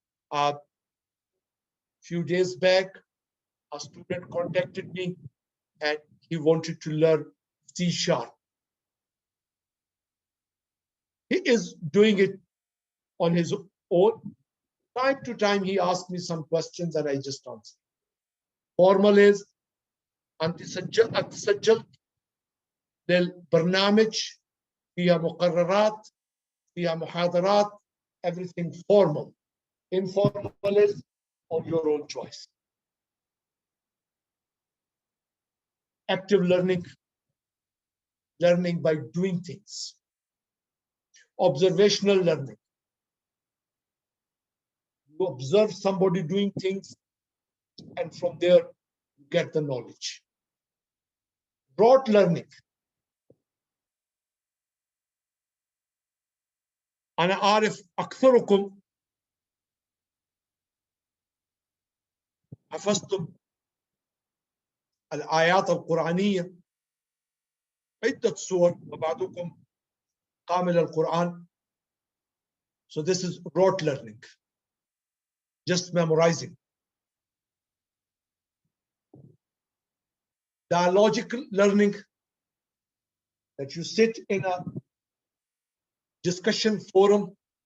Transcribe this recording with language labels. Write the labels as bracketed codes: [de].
[en] A few days back, a student contacted me and he wanted to learn C#. He is doing it on his own. Time to time, he asked me some questions and I just answered. Formal is [ar] أنت سجلت للبرنامج فيها مقررات فيها محاضرات, [en] everything formal. Informal is on your own choice. Active learning, learning by doing things. Observational learning. You observe somebody doing things and from there you get the knowledge. Rote learning. [ar] أنا أعرف أكثركم حفظتم الآيات القرآنية عدة سور وبعضكم كامل القرآن. [en] So this is rote learning, just memorizing. Dialogical learning, that you sit in a discussion forum.